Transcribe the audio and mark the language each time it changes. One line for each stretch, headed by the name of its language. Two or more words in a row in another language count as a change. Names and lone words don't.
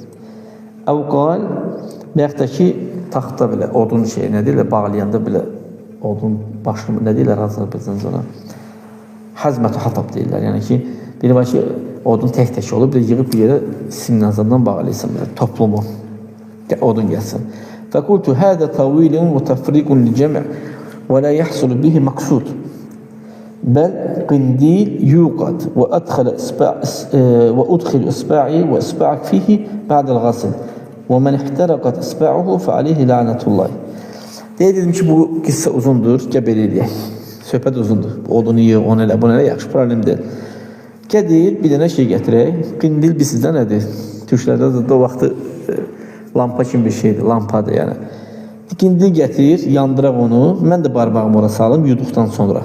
Azerbaijani: Əvqal, və yaxud da ki, taxta belə, odun şey nədir, bağlayanda belə odun başını nə deyirlər Azərbaycanda ona?
Arabic: حزمة حطب
Azerbaijani: deyirlər. Yəni ki, biri var ki, odun tək-tək olub, bir yığıb bir yerə simnazandan bağlayırsan, toplumu. Odun gəlsin.
Arabic: فقلت هذا طويل وتفريق للجمع ولا يحصل به مقصود بل قنديل يوقد وأدخل إصبعي وإصبعك فيه بعد الغسل ومن احترقت إصبعه فعليه لعنة الله.
Azerbaijani: Dedim ki, bu qissa uzundur, gəl belə eləyək. Söhbət uzundur. Odunu yığ, onu elə, bunu elə yaxşı problem deyil. Gəl bir dənə şey gətirək. Qindil bizdə nədir? Türklərdə də o vaxtı lampa kimi bir şeydir, lampadır yəni. Qindil gətir, yandıraq onu. Mən də barmağımı ora salım yuduqdan sonra.